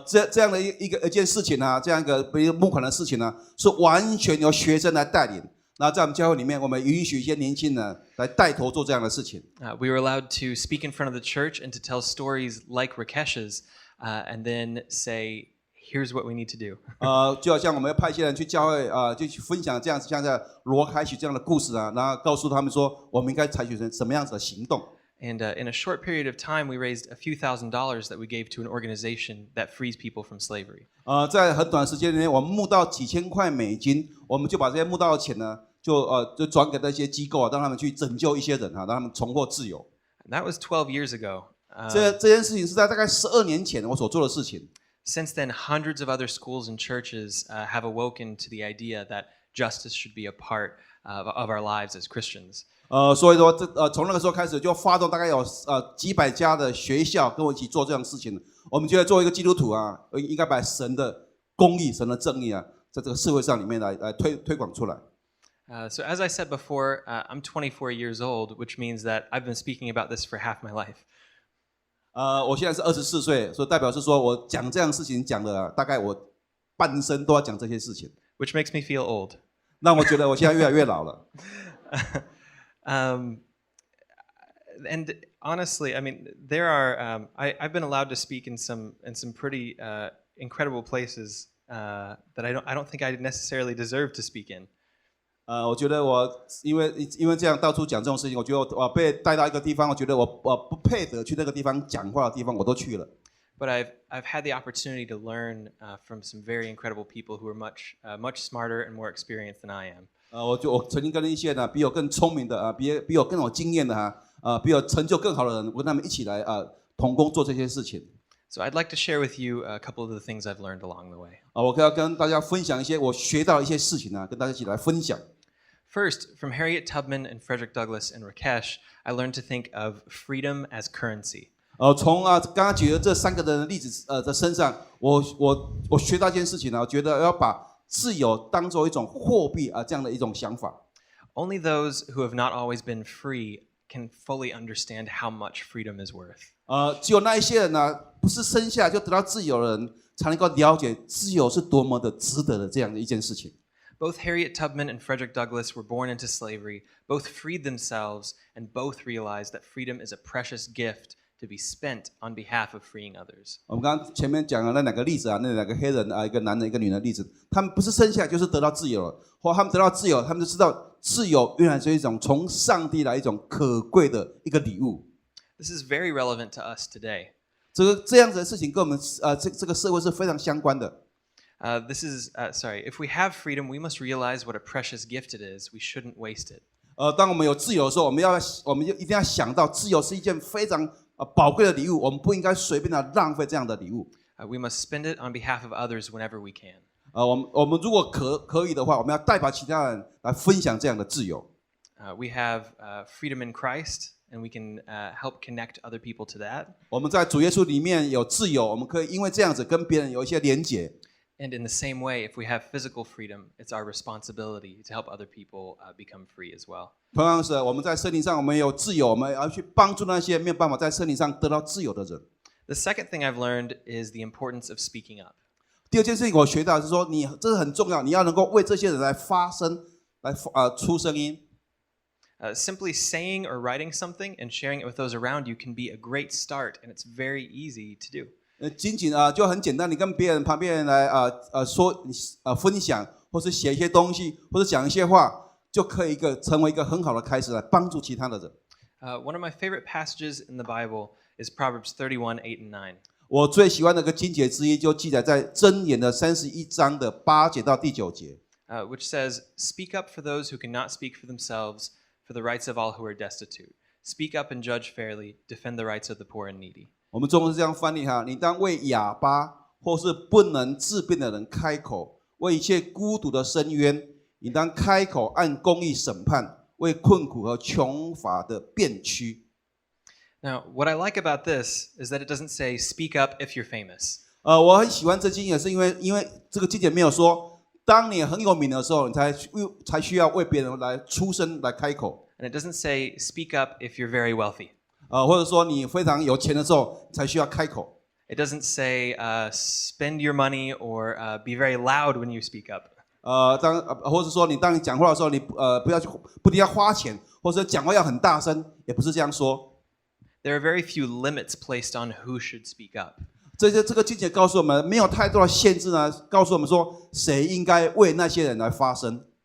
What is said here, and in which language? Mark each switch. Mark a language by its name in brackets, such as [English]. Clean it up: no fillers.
[Chinese] 这样的一件事情这样一个募款的事情是完全由学生来带领。那在我们教会里面，我们允许一些年轻人来带头做这样的事情。 [English] We were allowed to speak in front of the church and to tell stories like Rakesh's, and then say, "Here's what we need to do." [Chinese] 就好像我们要派一些人去教会就去分享这样子，像在罗开许这样的故事然后告诉他们说，我们应该采取什么样子的行动。 [English] And in a short period of time, we raised a few $1,000s that we gave to an organization that frees people from slavery. [Chinese] 在很短的时间内，我们募到几千块美金，我们就把这些募到的钱呢，就转给那些机构让他们去拯救一些人让他们重获自由。 [English] That was 12 years ago. [Chinese] 这件事情是在大概12年前我所做的事情。 [English] Since then, hundreds of other schools and churches have awoken to the idea that justice should be a part of our lives as Christians. [Chinese] 所以说从那个时候开始就发动大概有几百家的学校跟我一起做这样的事情。我们觉得作为一个基督徒应该把神的公义、神的正义在这个社会上里面来推广出来。 [English] So as I said before, I'm 24 years old, which means that I've been speaking about this for half my life. [Chinese] 我现在是24岁，所以代表是说我讲这样的事情讲了大概我半生都要讲这些事情。 [English] Which makes me feel old. [Chinese] 让我觉得我现在越来越老了。 [English] And honestly, I mean, there are. I've been allowed to speak in some pretty incredible places that I don't think I necessarily deserve to speak in. [Chinese] 我觉得我因为这样到处讲这种事情，我觉得我被带到一个地方，我觉得我不配得去那个地方讲话的地方，我都去了。 [English] But I've had the opportunity to learn from some very incredible people who are much smarter and more experienced than I am. [Chinese] 我曾经跟一些比我更聪明的比我更有经验的比我成就更好的人，我跟他们一起来同工做这些事情。 [English] So I'd like to share with you a couple of the things I've learned along the way. [Chinese] 我要跟大家分享一些我学到的一些事情跟大家一起来分享。 [English] First, from Harriet Tubman and Frederick Douglass and Rakesh, I learned to think of freedom as currency. [Chinese] 从刚刚举的这3个人的例子的身上，我学到一件事情我觉得要把自由当作一种货币这样的一种想法。 [English] Only those who have not always been free can fully understand how much freedom is worth. [Chinese] 只有那一些人不是生下来就得到自由的人，才能够了解自由是多么的值得的这样的一件事情。 [English] Both Harriet Tubman and Frederick Douglass were born into slavery, both freed themselves, and both realized that freedom is a precious gift to be spent on behalf of freeing others. [Chinese] 我们刚刚前面讲的那2个例子那2个黑人一个男人一个女人的例子，他们不是生下来就是得到自由了，或他们得到自由，他们就知道自由原来是一种从上帝来一种可贵的一个礼物。 [English] This is very relevant to us today. [Chinese] 这样子的事情跟我们这个社会是非常相关的。 [English] If we have freedom, we must realize what a precious gift it is. We shouldn't waste it. [Chinese] 当我们有自由的时候，我们就一定要想到，自由是一件非常宝贵的礼物，我们不应该随便的浪费这样的礼物。 [English] We must spend it on behalf of others whenever we can. [Chinese] 我们如果可以的话，我们要代表其他人来分享这样的自由。 [English] We have freedom in Christ, and we can help connect other people to that. [Chinese] 我们在主耶稣里面有自由，我们可以因为这样子跟别人有一些连结。 [English] And in the same way, if we have physical freedom, it's our responsibility to help other people become free as well. [Chinese] 同样是我们在圣灵上我们有自由，我们要去帮助那些没有办法在圣灵上得到自由的人。 [English] The second thing I've learned is the importance of speaking up. [Chinese] 第二件事情我学到的是说，这是很重要，你要能够为这些人来发声，来出声音。 [English] Simply saying or writing something and sharing it with those around you can be a great start, and it's very easy to do. [Chinese] 仅仅就很简单，你跟别人旁边人来说分享，或是写一些东西，或者讲一些话，就可以成为一个很好的开始，来帮助其他的人。 [English] One of my favorite passages in the Bible is Proverbs 31:8 and 9. [Chinese] 我最喜欢的一个经节之一，就记载在箴言的31章的8节到第9节。 [English] Which says, "Speak up for those who cannot speak for themselves, for the rights of all who are destitute. Speak up and judge fairly, defend the rights of the poor and needy." [Chinese] 我们中文是这样翻译哈，你当为哑巴或是不能自辩的人开口，为一切孤独的伸冤，你当开口按公义审判，为困苦和穷乏的辩屈。 [English] Now, what I like about this is that it doesn't say, "Speak up if you're famous." [Chinese] 我很喜欢这经也是因为这个经节没有说，当你很有名的时候，你才需要为别人来出声来开口。 [English] And it doesn't say, "Speak up if you're very wealthy." [Chinese] 或者说你非常有钱的时候才需要开口。 [English] It doesn't say, "Spend your money" or "Be very loud when you speak up." [Chinese] 或者说当你讲话的时候，你不一定要花钱，或者讲话要很大声，也不是这样说。 [English] There are very few limits placed on who should speak up. [Chinese] 这个经节告诉我们，没有太多的限制呢，告诉我们说谁应该为那些人来发声。